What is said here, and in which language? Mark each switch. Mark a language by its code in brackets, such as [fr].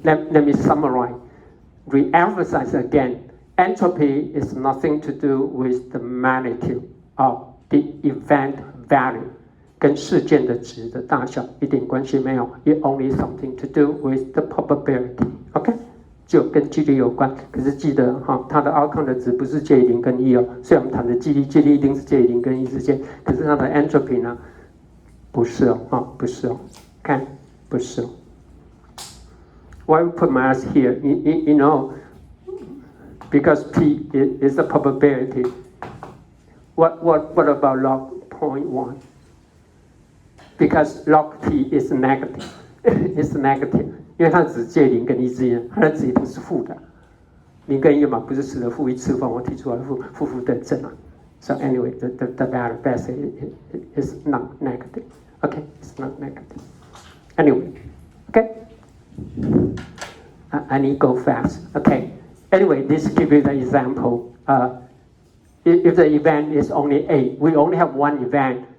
[en] Let me summarize. Re-emphasize again. Entropy is nothing to do with the magnitude of the event value. [zh] 跟事件的值的大小一点关系没有 ， [en] it only something to do with the probability. [zh] OK， 就跟几率有关。可是记得哈，它的 outcome 的值不是介于0跟1哦。虽然我们谈的几率一定是介于0跟1之间，可是它的 entropy 呢，不是哦，不是哦，看不是哦。 [en] Why we put mass here? You know, because p is a probability. What about log 0.1? Because log t is negative, it's negative. [zh] 因为它只介0跟1之间，它的值一定是负的。0跟1嘛，不是10的负1次方，我提出来负等正啊。 [en] So anyway, the value best is not negative. Okay, it's not negative. Anyway, okay. I need to go fast. Okay. Anyway, this gives you the example. If the event is only A, we only have one event.